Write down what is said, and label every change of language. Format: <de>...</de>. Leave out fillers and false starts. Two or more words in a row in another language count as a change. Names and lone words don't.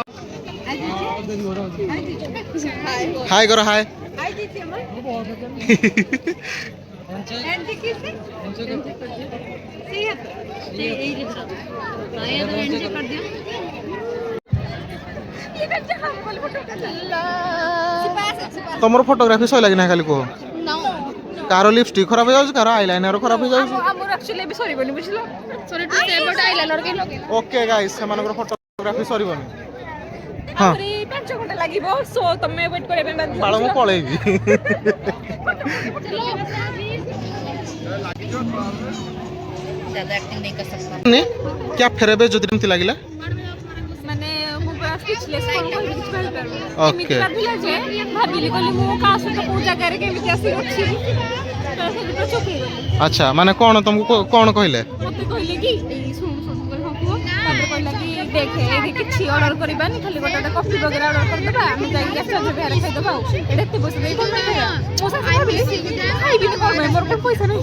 <or>ହାଇ କର ହାଇ ତମର ଫଟୋଗ୍ରାଫି ସଇଲା କି ନାହିଁ ଖାଲି କୁହ କାର ଲିପଷ୍ଟିକ୍ ଖରାପ ହେଇଯାଉଛି କାର ଆଇଲାଇନର ଖରାପ ହେଇଯାଉଛି ଆମର ଆକ୍ଚୁଆଲି ଏବେ ସରିବନି ବୁଝିଲ</or> <en>sorry to say but</en> <or>ଆଇଲାଇନର କେ ଲଗେଇ</or> <en>okay guys</en> <or>ସେମାନଙ୍କର ଫଟୋଗ୍ରାଫି ସରିବନି ହଁ ଆହୁରି 5 ଘଣ୍ଟା ଲାଗିବ ସୋ ତମେ ୱେଟ୍ କରିବା ପାଇଁ ବାଧ୍ୟ ବାଳ ମୁଁ ପଳେଇବି</or> <hi>ज्यादा एक्टिंग नहीं कर सकता</hi> <or>क्या ଫେରେବେ ଯଦି ଏମିତି ଲାଗିଲା ମାନେ ମୁଁ ପୁରା ସ୍ପିଚଲେସ୍ କଣ କହିବି କିଛି କହିପାରୁନି</or> <en>Okay.</en> <or>ଏମିତି ଲାଗିଲା ଯେ ଭାବିଲି କହିଲି ମୁଁ କାହା ସହିତ କୋଉ ଜାଗାରେ କେମିତି ଆସିକି ଅଛି ତ ସେଠି ପୁରା ଚୁପ୍ ହେଇଗଲି ଆଚ୍ଛା ମାନେ କ'ଣ ତମକୁ କ'ଣ କହିଲେ ମତେ କହିଲେ କି ଏଇ ଶୁଣୁ ଶୁଣୁ କହିଲି ହଁ କୁହ ତାପରେ କହିଲା କି ଦେଖେ ଏଇଠି କିଛି ଅର୍ଡର କରିବାନି ଖାଲି ଗୋଟେ ଗୋଟେ କଫି ବଗେରା ଅର୍ଡର କରିଦେବା ଆମେ ଯାଇକି ଆଚାର୍ଯ୍ୟ ବିହାରରେ ଖାଇଦେବା ଆଉ ଏଇଟା ଏତେ ପଇସା ଦେଇ କଣ ପାଇଁ ଖାଇବା ମୋ ଶାଶୁ ଭାବିଲି ଖାଇବିନି କ'ଣ ପାଇଁ ମୋର କ'ଣ ପଇସା ନାହିଁ</or>